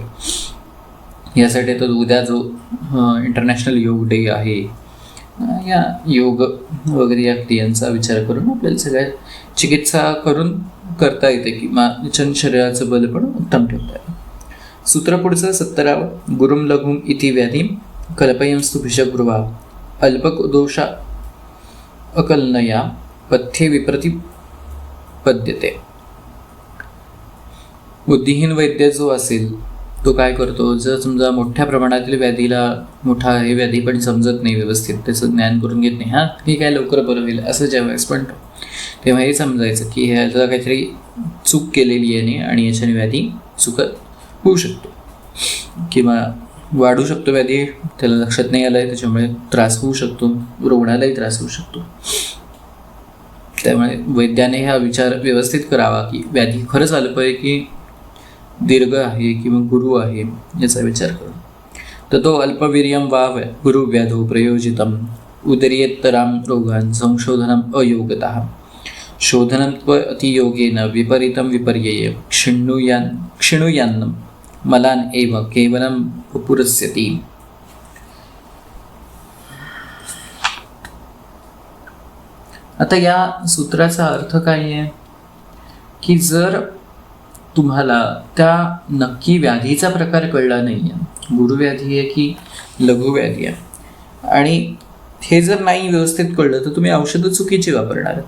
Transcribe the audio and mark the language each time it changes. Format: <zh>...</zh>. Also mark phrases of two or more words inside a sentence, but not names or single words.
<mr>यासाठी तर उद्या जो इंटरनॅशनल योग डे आहे या योग वगैरे या क्रियांचा विचार करून आपल्याला सगळ्या चिकित्सा करून करता येते किंवा शरीराचं बल पण उत्तम ठेवता येतं. सूत्र पुढचं 17.</mr> <sa>गुरुम लघुम इति व्याधी कल्पयंस्तु भिषगृहा अल्पदोषा अकलनया पथ्ये विप्रतिपद्यते.</sa> <mr>बुद्धिहीन वैद्य जो असेल तो काय करतो, जर समजा मोठ्या प्रमाणातील व्याधीला मोठा हे व्याधी पण समजत नाही व्यवस्थित, त्याचं ज्ञान करून घेत नाही, हे काय लवकर बरं होईल असं ज्यावेळेस म्हणतो तेव्हा हे समजायचं की ह्याला काहीतरी चूक केलेली आहे आणि याच्याने व्याधी चुकत होऊ शकतो किंवा वाढू शकतो व्याधी, त्याला लक्षात नाही आलं आहे त्याच्यामुळे त्रास होऊ शकतो, रुग्णालाही त्रास होऊ शकतो. त्यामुळे वैद्याने हा विचार व्यवस्थित करावा की व्याधी खरंच अल्प आहे की दीर्घ आहे किंवा गुरु आहे याचा विचार करू.</mr> <sa>तर तो अल्पवीर्यम वा गुरु व्याधो प्रयोजितम उदरीयेतराम रोगान संशोधनम अयोगतः शोधनं अतियोगेन विपरीतं विपर्यय क्षिणुयान्नं मलान एव केवलं पुरस्यति.</sa> <mr>आता या सूत्राचा अर्थ काय आहे की जर तुम्हाला त्या नक्की व्याधीचा प्रकार कळला नाही आहे, गुरुव्याधी आहे की लघुव्याधी आहे, आणि हे जर नाही व्यवस्थित कळलं तर तुम्ही औषधं चुकीची वापरणार आहेत.</mr>